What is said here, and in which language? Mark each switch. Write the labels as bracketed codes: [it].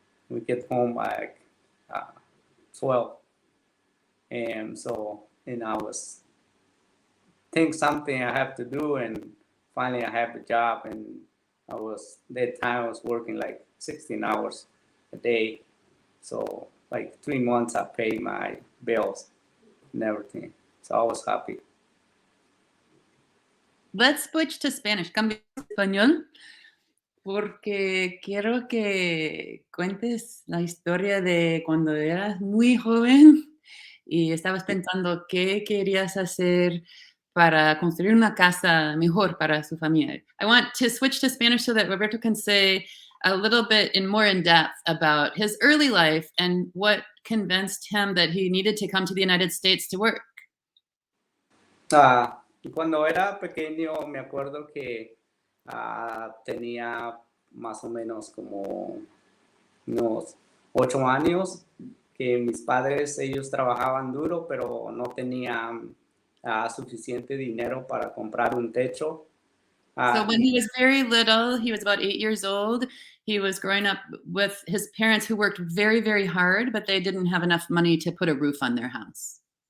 [en] We get home by 12. And so, I was think something I have to do, and finally I have a job. And that time I was working like 16 hours a day. So like 3 months I paid my bills and everything. So I was happy. Let's switch to Spanish. [es] Cambio a español porque quiero que cuentes la historia de cuando eras muy joven y estabas pensando qué querías hacer para construir una casa mejor para su familia. [en] I want to switch to Spanish so that Roberto can say a little bit more in depth about his early life and what convinced him that he needed to come to the United States to work. [es] Cuando era pequeño, me acuerdo que tenía más o menos como unos 8 años, que mis padres, ellos trabajaban duro, pero no tenían suficiente dinero para comprar un techo. [en] So when he was very little, he was about 8 years old, he was growing up with his parents who worked very, very hard, but they didn't have enough money to put a roof on their house.